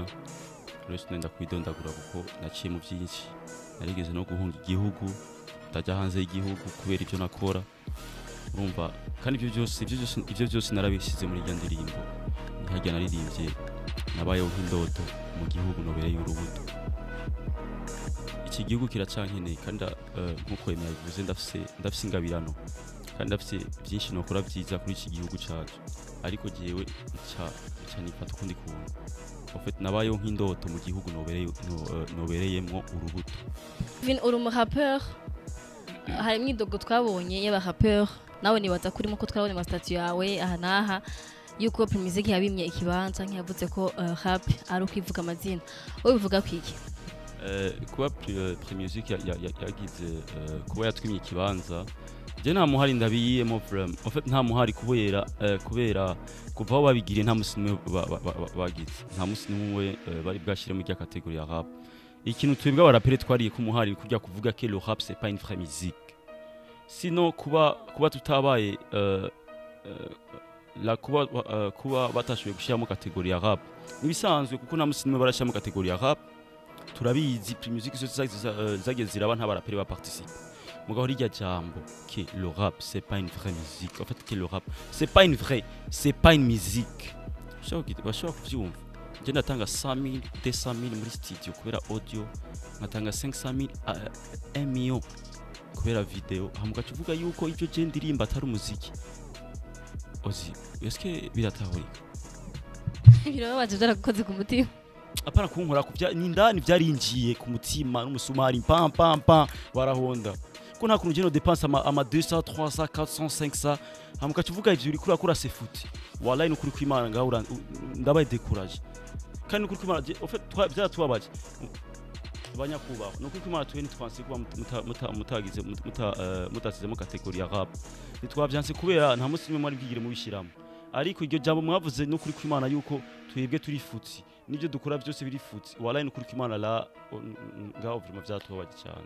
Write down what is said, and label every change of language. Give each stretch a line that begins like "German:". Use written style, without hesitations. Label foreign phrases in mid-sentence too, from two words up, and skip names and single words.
Rundi: Rero sinenda kwidondagura kuko naciye mu byinshi narigeze no guhunga igihugu ndajya hanze y'igihugu kubera ibyo nakora urumva kandi ibyo byose narabishyize muri ya ndirimbo ntihajya naririmbye nabayeho nk'indoto mu gihugu nobereye urubuto. Iki gihugu kiracankeneye kandi nkuko Eme yabivuze ndafise ingabirano kandi ndafise byinshi nokora byiza kuri iki gihugu cyacu ariko jewe nifata ukundi kuntu
French: en fait
Rundi: nabayeho nk'indoto mu gihugu nobereyemwo urubuto. Vin uri mu rappeur hari imyidogo twabonye y'aba rappeur nawe nibaza kurimo ko twabonye ama statut yawe aha naha yuko Music yabimye ikibanza nkiyavuze ko rap ari ukwivuga amazina wowe bivuga kwiki? Kuba Music yagize kuba yatwimye ikibanza je nta muhari ndabiyemo
French: vraiment en fait
Rundi: nta muhari kubera kuva aho babigiriye nta musinwe bagize nta musinwe bari bwashiremo ijya category ya rap. Ikintu twebwe abarapere twariye ku muhari kujya kuvuga
French: que le rap c'est pas une vraie musique.
Rundi: Sinon kuba tutabaye la kuba batashoboye gushiramo category ya rap nibisanzwe kuko nta musinwe barashiramo category ya rap. Turabizi Music zageze ziraba nta barapere ba participe mugabo rijya jambo
French: que le rap c'est pas une vraie musique en fait que le rap c'est pas une musique.
Rundi: Bashobora kuvyumva je natanga 100,000 200,000 muri studio kubera audio natanga 500,000 1 million kubera video hamuka tuvuga yuko ivyo je ndirimba atari umuziki ozi eske biratahurika birababaje byarakoze ku mutima apana kunkora kuvya nindani vyarinjiye ku mutima n'umusumari pam pam pam barahonda ko nta kuntu geno dépense ama 200 300 400 500 hamuka kivuga ivyo uri kurakora se foot wallahi nukuri kwimana ngaho ndabaye décourage kandi nukuri kwimana
French: en fait
Rundi: byatubabaje banyakubaho nukuri kwimana twe ntitwanse kuba mutagize mutasizemo category ya rap nitwavyanse kubera nta musi mwari bwigire mu bishiramo ariko iryo jambo mwavuze nukuri kwimana yuko twebwe turi futsi nibyo dukora byose biri futsi wallahi nukuri kwimana la ngaho vraiment byatubabaje cyane.